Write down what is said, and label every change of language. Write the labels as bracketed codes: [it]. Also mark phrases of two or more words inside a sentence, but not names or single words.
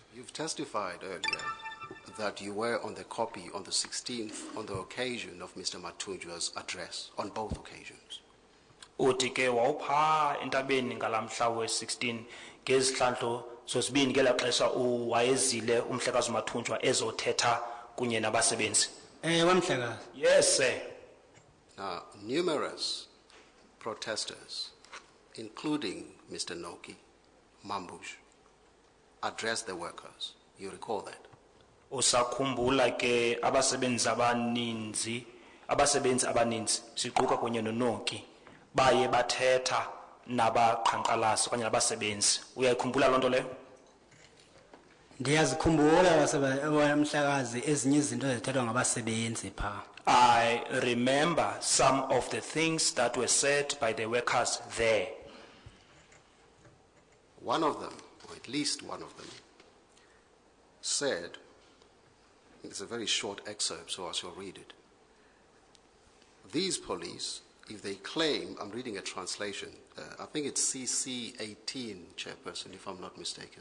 [en] You've testified earlier that you were on the copy on the 16th on the occasion of Mr. Matunjwa's address, on both occasions. [xh] Uthi ke wawupha entabeni ngalamhla we-16 ngezihlandlo zosibini ngela xesha wayezile umhlekazi uMathunjwa ezothetha kunye nabasebenzi. Mhlekazi. [en] Yes, sir. Now, numerous protesters, including Mr. Noki, Mambush, addressed the workers. You recall that? [xh] Usakhumbula ke abasebenzi abaninzi siquka kunye noNoki baye bathetha nabaqhankqalazi okanye nabasebenzi. Uyayikhumbula loo nto leyo? Ndiyazikhumbula mhlekazi ezinye izinto ezithethwa ngabasebenzi pha. [en] I remember some of the things that were said by the workers there. One of them, or at least one of them, said, it's a very short excerpt, so I shall read it. These police, if they claim, I'm reading a translation, I think it's CC 18, Chairperson, if I'm not mistaken.